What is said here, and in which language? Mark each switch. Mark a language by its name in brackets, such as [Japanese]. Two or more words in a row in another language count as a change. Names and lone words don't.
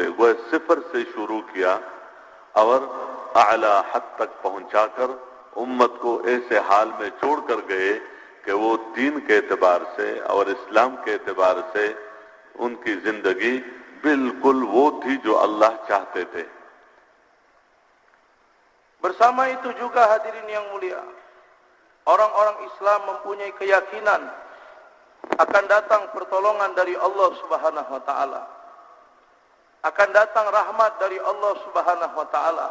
[Urdu] وہ صفر سے شروع کیا اور اعلی حد تک پہنچا کر امت کو ایسے حال میں چھوڑ کر گئے کہ وہ دین کے اعتبار سے اور اسلام کے اعتبار سے ان کی زندگی بالکل وہ تھی جو اللہ چاہتے تھے. [Malay] Bersama itu juga hadirin yang mulia, orang-orang Islam mempunyai keyakinan akan datang pertolongan dari Allah [Arabic] سبحانه وتعالى. [Malay] Akan datang rahmat dari Allah [Arabic] سبحانه وتعالى.